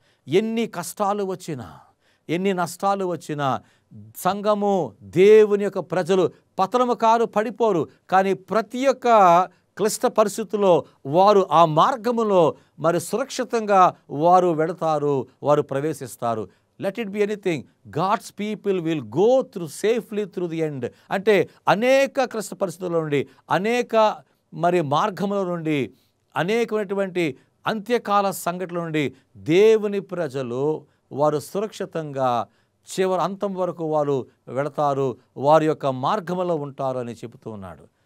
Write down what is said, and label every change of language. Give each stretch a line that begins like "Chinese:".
Telugu: ఎన్ని కష్టాలు వచ్చినా, ఎన్ని నష్టాలు వచ్చినా సంఘము దేవుని యొక్క ప్రజలు పతనము కారు, పడిపోరు. కానీ ప్రతి ఒక్క క్లిష్ట పరిస్థితుల్లో వారు ఆ మార్గములో మరి సురక్షితంగా వారు వెళతారు, వారు ప్రవేశిస్తారు.
English: Let it be anything. God's people will go through safely through the end.
Telugu: అంటే అనేక క్లిష్ట పరిస్థితుల నుండి, అనేక మరి మార్గముల నుండి, అనేకమైనటువంటి అంత్యకాల సంఘటనల నుండి దేవుని ప్రజలు వారు సురక్షితంగా చివరి అంతం వరకు వారు వెళతారు, వారి యొక్క మార్గంలో ఉంటారు అని చెబుతూ ఉన్నాడు.